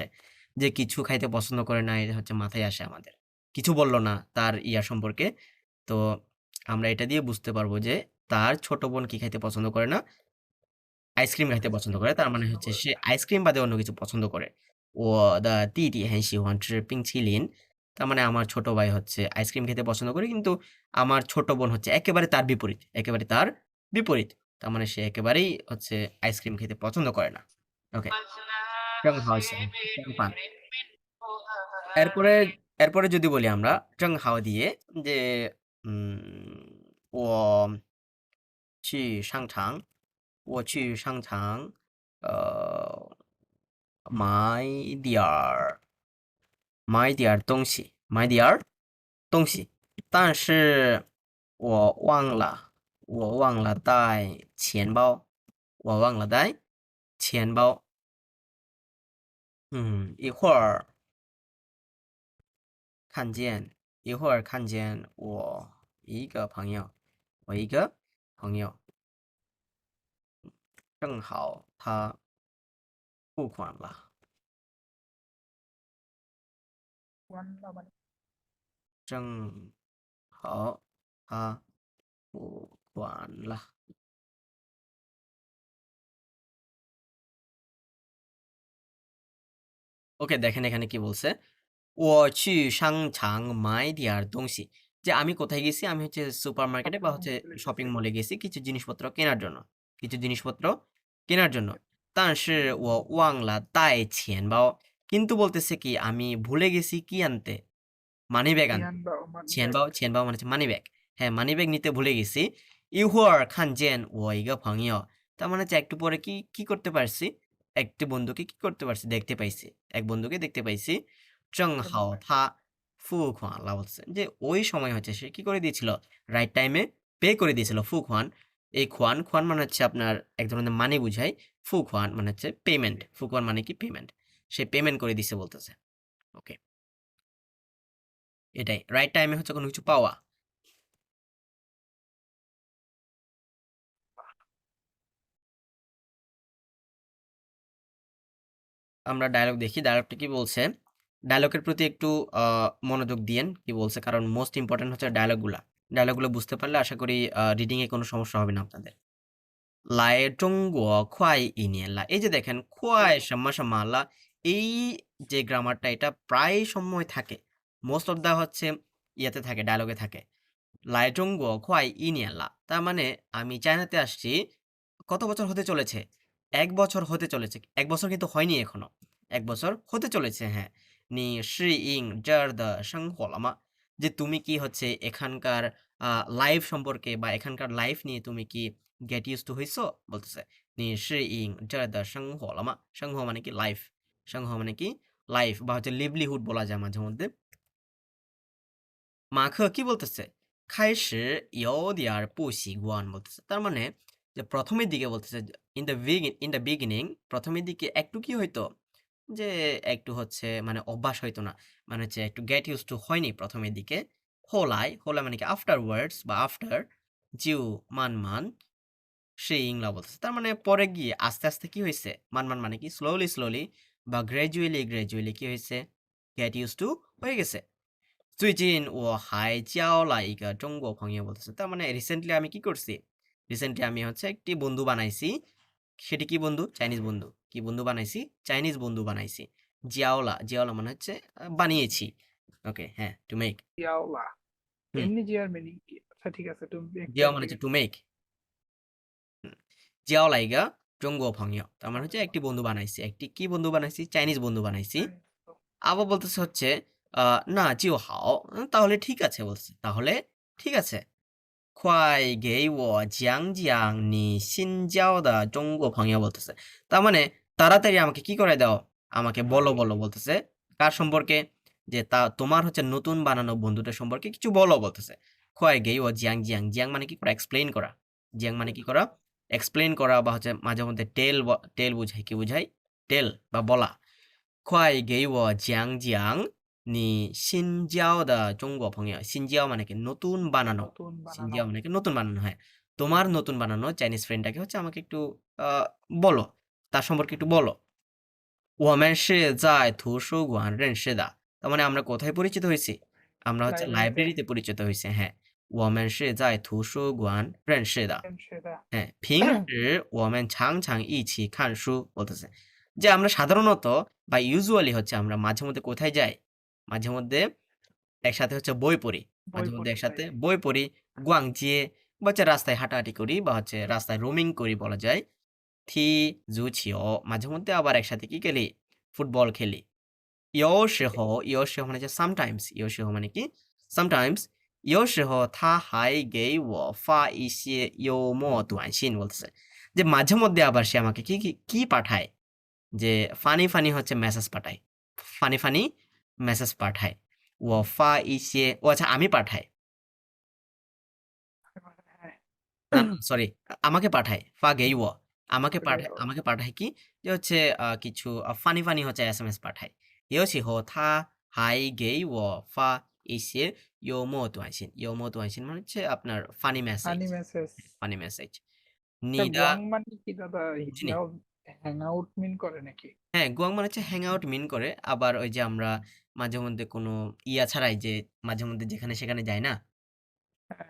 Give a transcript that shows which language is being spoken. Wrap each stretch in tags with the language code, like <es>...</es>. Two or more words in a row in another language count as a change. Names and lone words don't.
<bn>যে কিছু খাইতে পছন্দ করে না, এটা হচ্ছে মাথায় আসে আমাদের। কিছু বলল না তার সম্পর্কে। তো আমরা এটা দিয়ে বুঝতে পারবো যে তার ছোট বোন কি খাইতে পছন্দ করে না? আইসক্রিম খাইতে পছন্দ আইসক্রিম করে। খেতে তার মানে পছন্দ হচ্ছে করে। সে আইসক্রিম বাদে অন্য কিছু পছন্দ করে।</bn> <zh>我的弟弟很喜欢吃冰淇淋</zh> <bn>তার মানে আমার ছোট ভাই হচ্ছে আইসক্রিম খেতে পছন্দ করে, কিন্তু আমার ছোট বোন হচ্ছে একেবারে তার বিপরীত। একেবারে তার বিপরীত। তার মানে সে একেবারেই হচ্ছে আইসক্রিম খেতে পছন্দ করে না। ওকে,</bn> <zh>正好相反।</zh> <bn>এরপরে এরপরে যদি বলি আমরা 正好 দিয়ে যে</bn> <zh>我去商场我去商场买点儿东西，买点儿东西，但是我忘了带钱包，我忘了带钱包。一会儿看见我一个朋友，正好他付款了， วันละวัน 正好他付款了。</zh> <bn>ওকে, দেখেন এখানে কি বলছে,</bn> <zh>我去商场买点儿东西,</zh> <bn>যে আমি কোথায় গেছি, আমি হচ্ছে</bn> <en>super market</en> <bn>বা হচ্ছে</bn> <en>shopping mall</en> <bn>গেছি কিছু জিনিসপত্র কেনার জন্য,</bn> <zh>但是我忘了带钱包,</zh> <bn>কিন্তু বলতেছে কি আমি ভুলে গেছি কি আনতে,</bn> <en>money bag</en> <bn>আনতে। เทียนเบามัน 钱包 মানে হচ্ছে</bn> <en>money bag,</en> <bn>হ্যাঁ</bn> <en>money bag</en> <bn>নিতে ভুলে গেছি।</bn> <zh>一会儿看见我一个朋友,</zh> <bn>তার মানে হচ্ছে একটু পরে কি করতে পারছি, একটি বন্ধুকে কি করতে পারছি, দেখতে পাইছি, এক বন্ধুকে দেখতে পাইছি।</bn> <zh>正好他付款了,</zh> <bn>বলছে যে ওই সময় হচ্ছে সে কি করে দিয়েছিল,</bn> <en>right time</en> <bn>পে করে দিয়েছিল। ফুখান, এই খুয়ান মানে হচ্ছে আপনার এক ধরনের মানি বুঝায়, ফুখান মানে হচ্ছে পেমেন্ট, ফুখান মানে কি পেমেন্ট, সে পেমেন্ট করে দিছে বলতেছে। ওকে, এটাই</bn> <en>right time</en> <bn>হচ্ছে কোনো কিছু পাওয়া। আমরা ডায়লগ দেখি, ডায়লগটা কি বলছে, ডায়লগের প্রতি একটু মনোযোগ দিয়েন কি বলছে, কারণ</bn> <en>most important</en> <bn>হচ্ছে ডায়লগগুলো বুঝতে পারলে আশা করি রিডিং এ কোনো সমস্যা হবে না আপনাদের।</bn> <zh>来中国快一年了,</zh> <bn>এই যে দেখেন</bn> <zh>快什么什么了,</zh> <bn>এই যে গ্রামারটা এটা প্রায় সময় থাকে,</bn> <en>most of the</en> <bn>হচ্ছে ইয়েতে থাকে, ডায়লগে থাকে।</bn> <zh>来中国快一年了,</zh> <bn>তার মানে আমি চায়নাতে আসছি কত বছর হতে চলেছে, 1 বছর হতে চলেছে, 1 বছর কিন্তু হয়নি এখনো, 1 বছর হতে চলেছে, হ্যাঁ।</bn> <zh>你适应这儿的生活了吗,</zh> <bn>যে তুমি কি হচ্ছে এখানকার লাইফ সম্পর্কে বা এখানকার লাইফ নিয়ে তুমি কি</bn> <en>get used to</en> <bn>হইছো, বলতেছে</bn> <zh>你适应这儿的生活了吗,</zh> <bn>生活 মানে কি লাইফ, 生活 মানে কি লাইফ বা হচ্ছে লিভলিহুড বলা যায় মাঝে মধ্যে। মাখো কি বলতেছে,</bn> <zh>开始有点儿不习惯,</zh> <bn>বলতেছে তার মানে যে প্রথমের দিকে বলতেছে,</bn> <en>in the beginning,</en> <bn>প্রথমের দিকে একটু কি হইতো, যে একটু হচ্ছে মানে অভ্যাস হইতো না, মানে হচ্ছে একটু</bn> <en>get used to</en> <bn>হয়নি প্রথমের দিকে। হোলাই মানে কি আফটার ওয়ার্ডস বা আফটার, জিউ মান সেই ইংলা বলতেছে, তার মানে পরে গিয়ে আস্তে আস্তে কি হয়েছে, মান মানে কি স্লোলি বা গ্রাজুয়ালি কি হয়েছে,</bn> <en>get used to</en> <bn>হয়ে গেছে।</bn> <zh>最近我还交了一个中国朋友,</zh> <bn>বলতেছে তার মানে রিসেন্টলি আমি কি করছি, রিসেন্টলি আমি হচ্ছে একটি বন্ধু বানাইছি, সেটি কি বন্ধু, চাইনিজ বন্ধু, কি বন্ধু বানাইছি, চাইনিজ বন্ধু বানাইছি। জিয়াওলা মানে হচ্ছে বানিয়েছি। ওকে, হ্যাঁ,</bn> <en>to make, เดียวล่ะ</en> <bn>হুম, এমনি জিয়ার মিনিং কি, আচ্ছা ঠিক আছে তুমি জিয়াও এক্সপ্লেন মানে ঠিক হচ্ছে আছে</bn> <en>to make,</en> <bn>জিয়াও লাইগা জঙ্গো ভংয়, তার মানে হচ্ছে একটি বন্ধু বানাইছি, একটি কি বন্ধু বানাইছি, চাইনিজ বন্ধু বানাইছি। আবার বলতেছে হচ্ছে না জিও হাও, তাহলে ঠিক আছে, বলতেছে তাহলে ঠিক আছে।</bn> <zh>快给我讲讲你新交的中国朋友,</zh> <bn>বলতেছে তার মানে তাড়াতাড়ি আমাকে কি করে দাও, আমাকে বলো বলতেছে, কার সম্পর্কে, যে তা তোমার হচ্ছে নতুন বানানো বন্ধুটার সম্পর্কে কিছু বলো, বলতেছে।</bn> <zh>快给我讲讲,</zh> <bn>জিয়াং মানে কি করা, এক্সপ্লেইন করা, জিয়াং মানে কি করা, এক্সপ্লেইন করা বা হচ্ছে মাঝে মধ্যে টেল বুঝায়, কি বুঝায়, টেল বা বলা।</bn> <zh>快给我讲讲你新交的中国朋友,</zh> <bn>新交 মানে কি নতুন বানানো, নতুন বানানো সিনজিয়া মানে কি নতুন বানানো, হ্যাঁ। তোমার নতুন বানানো</bn> <en>Chinese friend</en> <bn>হচ্ছে আমাকে একটু বলো, তার সম্পর্কে একটু বলো।</bn> <zh>我们是在图书馆认识的,</zh> <bn>তার মানে আমরা কোথায় পরিচিত হয়েছি, আমরা হচ্ছে লাইব্রেরিতে লাইব্রেরিতে পরিচিত হয়েছি, হ্যাঁ।</bn> <zh>我们是在图书馆认识的, เป็นเชื่อ হ্যাঁ। 平时我们常常一起看书,</zh> <bn>বলতেছে যে আমরা সাধারণত বা ইউজুয়ালি হচ্ছে আমরা মাঝে মধ্যে কোথায় যাই, মাঝে মধ্যে একসাথে হচ্ছে বই পড়ি, বই মাঝে মধ্যে পড়ি একসাথে বই পড়ি, গুয়াংজিয়ে বা হচ্ছে রাস্তায় হাঁটাহাঁটি করি বা হচ্ছে রাস্তায় রোমিং করি বলা যায়।</bn> <zh>踢足球</zh> <bn>মাঝে মধ্যে আবার একসাথে কি খেলি ফুটবল খেলি 有时候 মানে হচ্ছে sometimes 有时候 মানে কি sometimes</bn> <zh>有时候他还给我发一些幽默短信</zh> <bn>বলতেছে যে মাঝে মধ্যে আবার সে আমাকে কি কি কি পাঠায় যে ফানি ফানি হচ্ছে মেসেজ পাঠায় ফানি ফানি মেসেজ পাঠায় ও ফা ইসে ও আচ্ছা আমি পাঠাই হ্যাঁ না সরি আমাকে পাঠায় ফা গেই ও ওটাই ও। আমাকে পাঠায় কি যে হচ্ছে কিছু ফানি ফানি হচ্ছে এসএমএস পাঠায়</bn> <zh>有时候他还给我发一些幽默短信</zh> <bn>মানে হচ্ছে আপনার</bn> <en>funny message funny message. funny message</en> <bn>你 তা</bn> <zh>的</zh> <bn>গুয়াং মানে কি দাদা? বুঝিনি</bn> <en>hang out mean</en> <bn>করে নাকি? হ্যাঁ গুয়াং মানে হচ্ছে</bn> <en>hang out mean</en> <bn>করে আবার ওই যে আমরা মাঝে মধ্যে কোনো ইয়া ছাড়াই যে মাঝে মধ্যে যেখানে সেখানে যাই না হ্যাঁ,</bn>